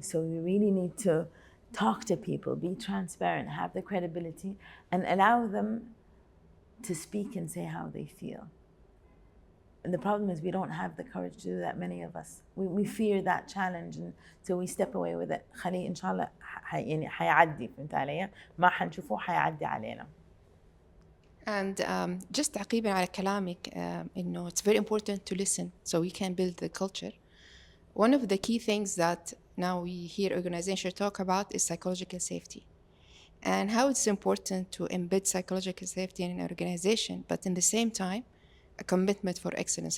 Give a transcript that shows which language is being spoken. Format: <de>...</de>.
<en>So we really need to talk to people, be transparent, have the credibility, and allow them to speak and say how they feel. And the problem is we don't have the courage to do that, many of us. We fear that challenge, and so we step away with it.</en> <ar>خليه إن شاء الله يعني حيعدي، فهمت علي؟ ما حنشوفه حيعدي علينا.</ar> <en>And just</en> <ar>تعقيبا على كلامك إنه</ar> <en>it's very important to listen so we can build the culture. One of the key things that now we hear organizations talk about is psychological safety, and how it's important to embed psychological safety in an organization, but in the same time, a commitment for excellence.</en>